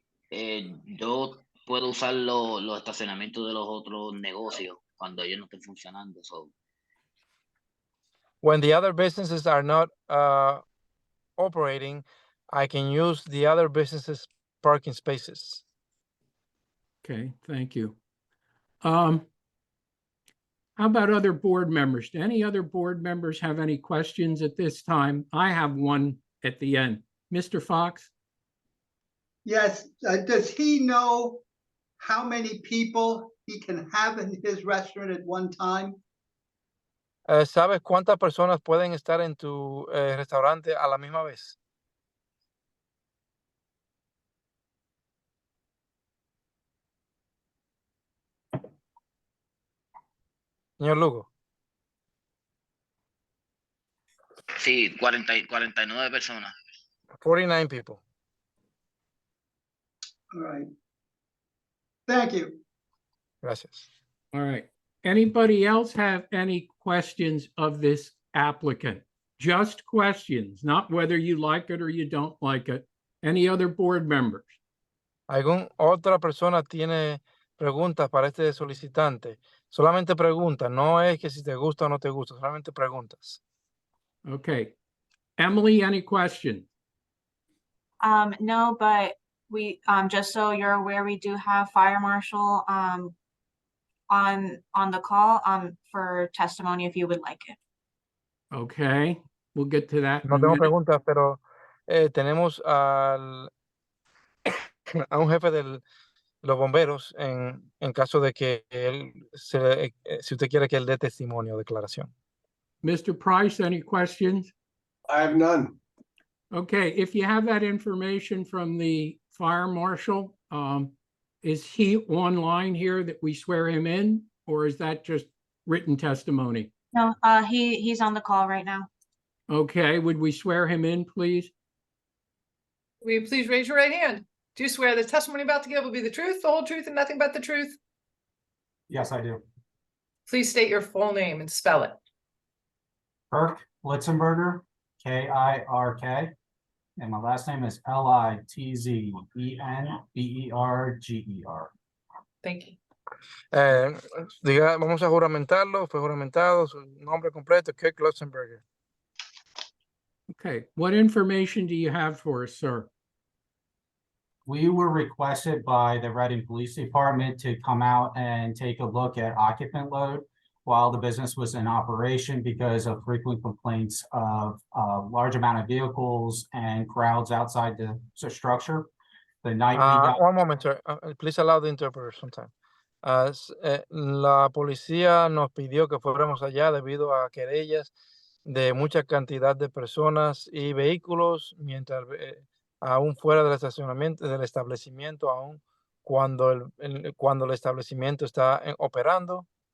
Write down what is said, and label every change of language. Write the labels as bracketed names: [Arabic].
[Spanish] Yo puedo usar los estacionamientos de los otros negocios cuando ellos no estén funcionando. [English] So, When the other businesses are not operating, I can use the other businesses' parking spaces. Okay, thank you. How about other board members? Do any other board members have any questions at this time? I have one at the end. Mr. Fox? Yes, does he know how many people he can have in his restaurant at one time? [Spanish] ¿Sabes cuántas personas pueden estar en tu restaurante a la misma vez? Señor Lugo. sí, 49 personas. [English] 49 people. All right. Thank you. [Spanish] Gracias. [English] All right. Anybody else have any questions of this applicant? Just questions, not whether you like it or you don't like it. Any other board members? [Spanish] ¿Algún otra persona tiene preguntas para este solicitante? Solamente preguntas, no es que si te gusta o no te gusta, solamente preguntas. [English] Okay. Emily, any questions? No, but we, just so you're aware, we do have Fire Marshal, on the call, for testimony if you would like it. Okay, we'll get to that in [Spanish] No a tengo [English] minute. [Spanish] preguntas, pero tenemos a un jefe de los bomberos en caso de que él, si usted quiere que él dé testimonio o declaración. [English] Mr. Price, any questions? I have none. Okay, if you have that information from the fire marshal, is he online here that we swear him in, or is that just written testimony? No, he's on the call right now. Okay, would we swear him in, please? Will you please raise your right hand? Do you swear the testimony about to give will be the truth, the whole truth, and nothing but the truth? Yes, I do. Please state your full name and spell it. Kirk Litzenberger, K-I-R-K. And my last name is Litzbenberger. Thank you. [Spanish] Vamos a juramentarlo, fue juramentado, su nombre completo, Kirk Litzenberger. [English] Okay, what information do you have for us, sir? We were requested by the Reading Police Department to come out and take a look at occupant load while the business was in operation because of frequent complaints of a large amount of vehicles and crowds outside the structure. The night we got... One moment, sir. Please allow the interpreter sometime. [Spanish] La policía nos pidió que fuéramos allá debido a querellas de mucha cantidad de personas y vehículos mientras aún fuera del estacionamiento del establecimiento, aún cuando el establecimiento está operando.